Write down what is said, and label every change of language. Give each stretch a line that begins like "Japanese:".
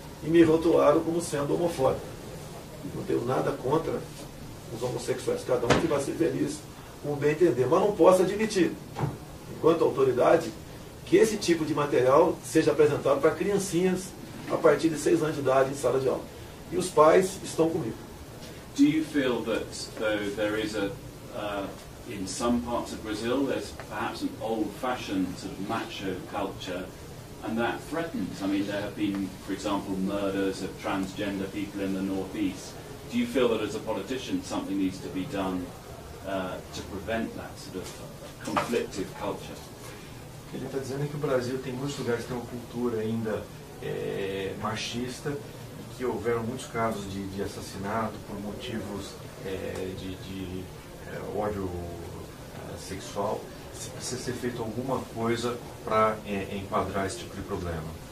Portuguese: E me rotularam como sendo homofóbico. Não tenho nada contra os homossexuais. Cada um que vai ser feliz, como bem entender. Mas não posso admitir, enquanto autoridade, que esse tipo de material seja apresentado para criancinhas a partir de 6 anos de idade em sala de aula. E os pais estão comigo.
English: Do you feel that there is in some parts of Brazil, there's perhaps an old-fashioned sort of macho culture, and that threatens? I mean, there have been, for example, murders of transgender people in the northeast. Do you feel that as a politician something needs to be done to prevent that sort of conflictive culture?
Portuguese: O que ele está dizendo é que o Brasil tem muitos lugares que tem uma cultura ainda machista, e que houveram muitos casos de assassinato por motivos de ódio sexual. Se precisa ser feito alguma coisa para enquadrar esse tipo de problema.